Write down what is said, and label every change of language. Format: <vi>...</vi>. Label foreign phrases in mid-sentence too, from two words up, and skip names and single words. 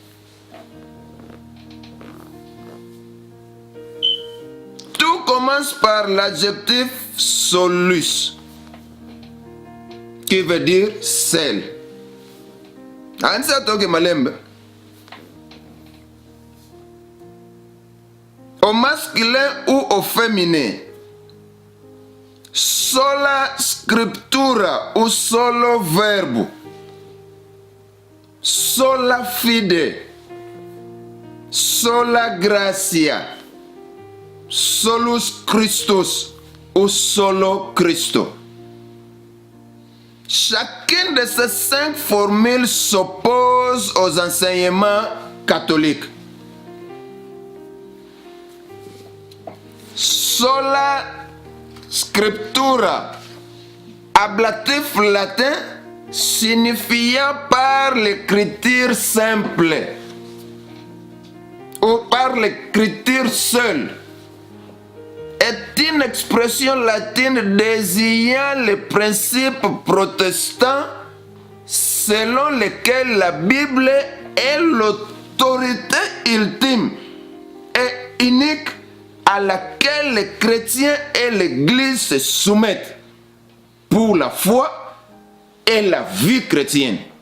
<fr>Tout commence par l'adjectif solus, qui veut dire seul. Au masculin ou au féminin,</fr> <la>sola scriptura ou solo verbo, sola fide, sola gratia, solus Christus ou solo Christo.</la> <fr>Chacune de ces 5 formules s'oppose s'oppose aux enseignements catholiques.</fr> <la>Sola scriptura,</la> <fr>ablatif latin signifiant par l'écriture simple ou par l'écriture seule, est une expression latine désignant les principes protestants selon lesquels la Bible est l'autorité ultime et unique à laquelle les chrétiens et l'Église se soumettent pour la foi et la vie chrétienne.</fr>